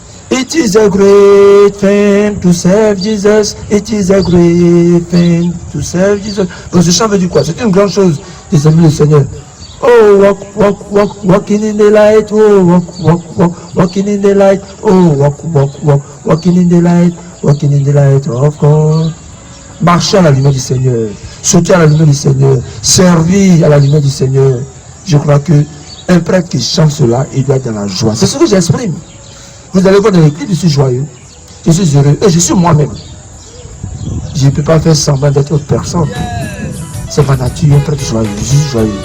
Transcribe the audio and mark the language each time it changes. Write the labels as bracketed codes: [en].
[en] It is a great thing to serve Jesus. It is a great thing to serve Jesus. [fr] Donc ce chant veut dire quoi? C'est une grande chose de servir le Seigneur. [en] Oh, walking in the light. Oh, walking in the light. Oh, walking in the light. Walking in the light of God. [fr] Marcher à la lumière du Seigneur. Sauter à la lumière du Seigneur. Servir à la lumière du Seigneur. Je crois que un prêtre qui chante cela, il doit être dans la joie. C'est ce que j'exprime. Vous allez voir dans les clips, je suis joyeux. Je suis heureux. Et je suis moi-même. Je ne peux pas faire semblant d'être autre personne. C'est ma nature, un prêtre joyeux. Je suis joyeux.